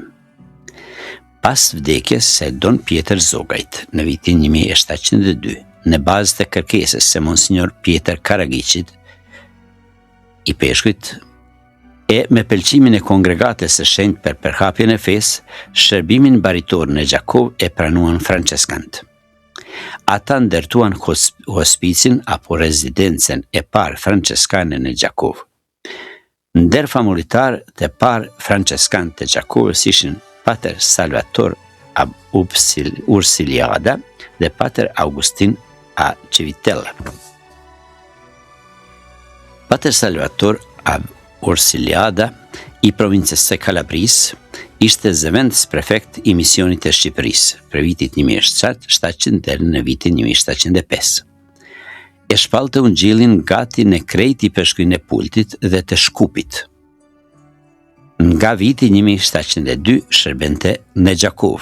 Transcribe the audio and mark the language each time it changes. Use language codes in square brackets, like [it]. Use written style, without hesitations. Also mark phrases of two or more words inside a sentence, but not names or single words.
[sq] Pas vdekjes së Don Pjetër Zogajt në vitin 1702, në bazë të kërkesës së Monsignor Pjetër Karagiqit i peshkujt, e me pëlqimin e kongregatës së shenjtë për përhapjen e fesë, shërbimin baritor në Gjakov e pranuan franceskant. Ata ndërtuan hospicin apo rezidencen e parë franceskane në Gjakov. Ndër famullitar të parë franceskan të Gjakovës ishin Pater Salvator ab Ursiliada dhe Pater Augustin a Civitella. Pater Salvator ab Ursiliada i provincës së Kalabrisë ishte zëvendës prefekt i misionit të Shqipërisë për vitit 1700 deri në vitin 1705. E shpallte ungjillin gati në krejt i peshkujnë e Pultit dhe të Shkupit. Nga viti 1702 shërbente në Gjakov.